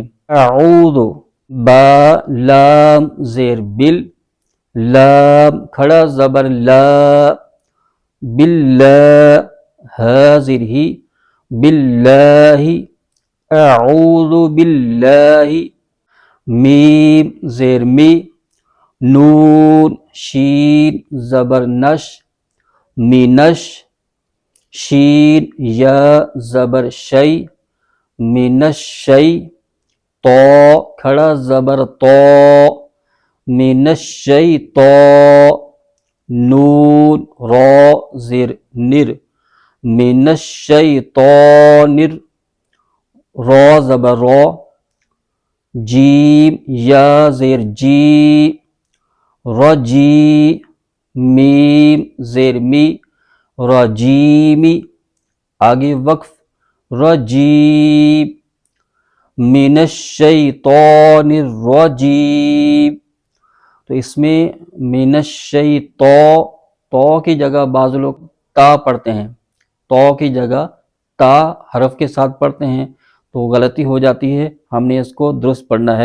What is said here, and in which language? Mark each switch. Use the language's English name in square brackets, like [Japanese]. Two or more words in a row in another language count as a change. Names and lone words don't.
[Urdu] اعوذ، با لام زیر بل، لام کھڑا زبر لا، باللہ حاضر ہی، باللہ، [Arabic] اعوذ باللہ، [Urdu] میم زیر می، نون شین زبر نش، مینش، شین یا زبر شی، من الشی، تو کھڑا زبر تو، [Arabic] من الشیطا، [Urdu] نون را زیر نر، [Arabic] من الشیطانر، [Urdu] را زبر را، جیم یا زیر جی، رجی، میم زیر می، رجیمی۔ آگے وقف، رجیم، [Arabic] من الشیطان الرجیم۔ [Urdu] تو اس میں [Arabic] من الشیطان، [Urdu] تو کی جگہ بعض لوگ تا پڑھتے ہیں، تو کی جگہ تا حرف کے ساتھ پڑھتے ہیں، تو غلطی ہو جاتی ہے، ہم نے اس کو درست پڑھنا ہے۔